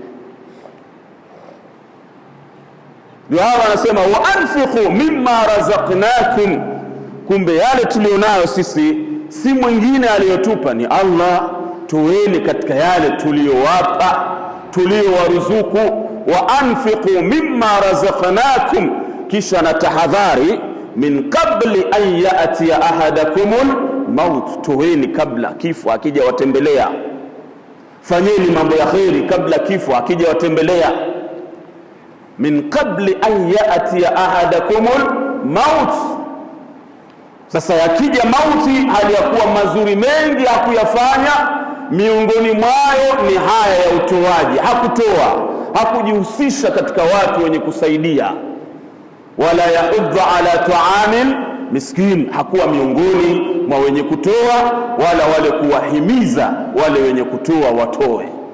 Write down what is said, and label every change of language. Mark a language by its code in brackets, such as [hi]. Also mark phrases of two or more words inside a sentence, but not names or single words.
[sw] Ndio hawa wanasema [ar] وأنفقوا مما رزقناكم, [sw] kumbe yale tulionayo sisi si mwingine aliyotupa, ni Allah. Toeni katika yale tuliyowapa, tuliyowaruzuku. [ar] وأنفقوا مما رزقناكم, [sw] kisha na tahadhari, [ar] من قبل أن يأتي أحدكم الموت, [sw] toeni kabla kifo akija watembelea. Fanyeni mambo ya khairi kabla kifo akija watembelea. [ar] من قبل أن يأتي أحدكم الموت. [sw] Sasa yakija mauti, hali ya kuwa mazuri mengi hakuyafanya, miongoni mwayo ni haya ya utoaji. Hakutoa, hakujihusisha katika watu wenye kusaidia. [ar] ولا يحض على طعام المسكين, [sw] hakuwa miongoni mwa wenye kutoa, wala wale kuwahimiza wale wenye kutoa watoe.